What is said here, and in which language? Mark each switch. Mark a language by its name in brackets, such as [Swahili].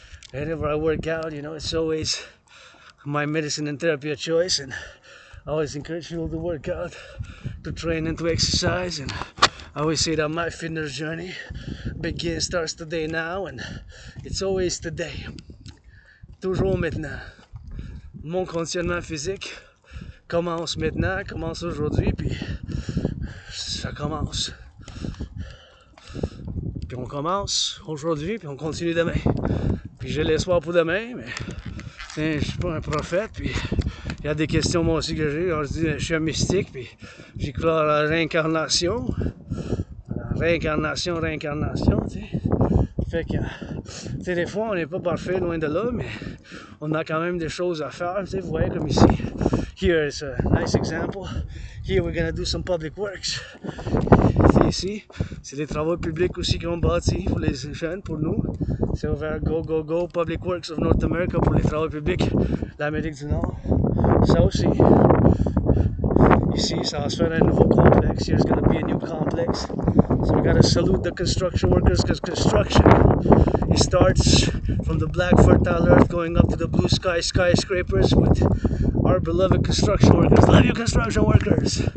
[English] Whenever I work out, you know, it's always my medicine and therapy of choice, and I always encourage people to work out, to train and to exercise, and I always say that my fitness journey starts today now, and it's always today. [French] Toujours maintenant. Mon conditionnement physique commence maintenant, commence aujourd'hui, puis ça commence. Puis on commence aujourd'hui, puis on continue demain. Puis j'ai l'espoir pour demain, mais je suis pas un prophète, puis il y a des questions moi aussi que j'ai. Je dis, je suis un mystique, puis j'y crois à la réincarnation. Réincarnation, tu sais. Fait que, tu sais, des fois, on n'est pas parfait, loin de là, mais on a quand même des choses à faire, tu sais, vous voyez, comme ici. [English] Here is a nice example. Here we're gonna do some public works. [French] Ici, c'est les travaux publics aussi qu'on bâtit pour les jeunes, pour nous. C'est ouvert Go, Public Works of North America pour les travaux publics, l'Amérique du Nord. Ça aussi. Ici, ça va se faire un nouveau complexe. [English] Here's gonna be a new complex. So we gotta salute the construction workers, because construction, it starts from the black fertile earth going up to the blue sky skyscrapers with our beloved construction workers. Love you, construction workers!